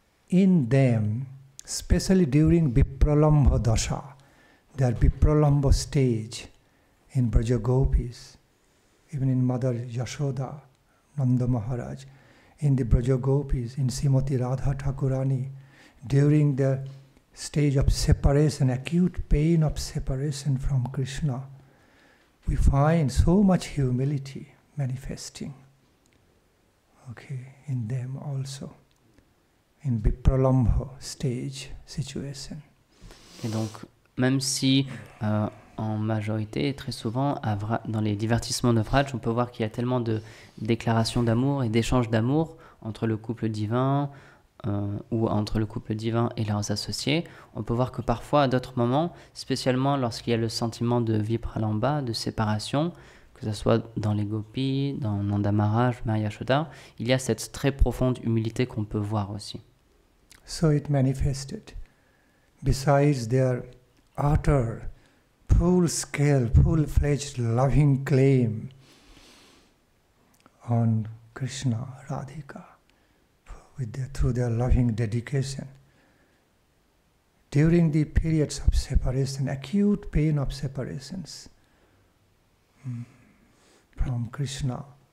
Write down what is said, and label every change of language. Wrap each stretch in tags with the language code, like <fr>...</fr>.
<en>in them, especially during Vipralambha Dasha, their Vipralambha stage in Braja Gopis, even in Mother Yashoda, Nanda Maharaj, in the Braja Gopis, in Srimati Radha Thakurani, during the stage of separation, acute pain of separation from Krishna, we find so much humility manifesting, in them also. In Vipralambha stage situation.</en> <fr>Et donc, même si en majorité, très souvent, dans les divertissements de Vraj, on peut voir qu'il y a tellement de déclarations d'amour et d'échanges d'amour entre le couple divin ou entre le couple divin et leurs associés. On peut voir que parfois, à d'autres moments, spécialement lorsqu'il y a le sentiment de Vipralambha, de séparation, que ce soit dans les gopis, dans Nanda Maharaj, Maya Yashoda, il y a cette très profonde humilité qu'on peut voir aussi.</fr> <en>So it manifested. Besides their utter, full-scale, full-fledged loving claim on Krishna, Radhika, through their loving dedication, during the periods of separation, acute pain of separations from Krishna,</en>